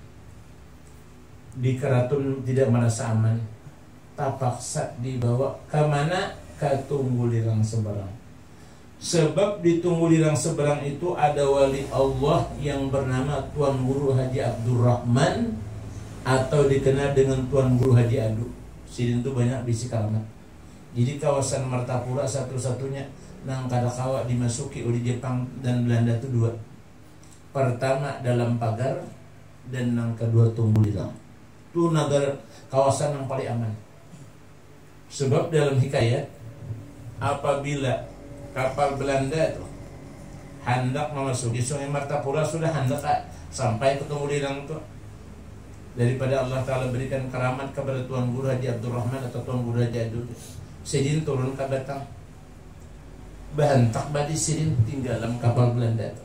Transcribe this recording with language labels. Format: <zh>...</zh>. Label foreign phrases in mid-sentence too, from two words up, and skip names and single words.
<id>Di Karaton tidak merasa aman, terpaksa dibawa ke mana? Ke Tunggulirang Seberang. Sebab di Tunggulirang Seberang itu ada wali Allah yang bernama Tuan Guru Haji Abdurrahman, atau dikenal dengan Tuan Guru Haji Adu.</id> <bjn>Sidin itu banyak bisi kalamat. Jadi kawasan Martapura satu-satunya nang kada kawa dimasuki oleh Jepang dan Belanda itu dua.</bjn> <id>Pertama dalam pagar, dan yang kedua Tunggulirang. Itu negara kawasan yang paling aman. Sebab dalam hikayat, apabila kapal Belanda itu hendak memasuki Sungai Martapura, sudah hendak sampai ke Tunggulirang itu, daripada Allah Ta'ala berikan keramat kepada Tuan Guru Haji Abdurrahman atau Tuan Guru Haji Adu, sidin turun ke Batang,</id> <bjn>bahantak badi sidin</bjn> <id>tinggal dalam kapal Belanda itu.</id>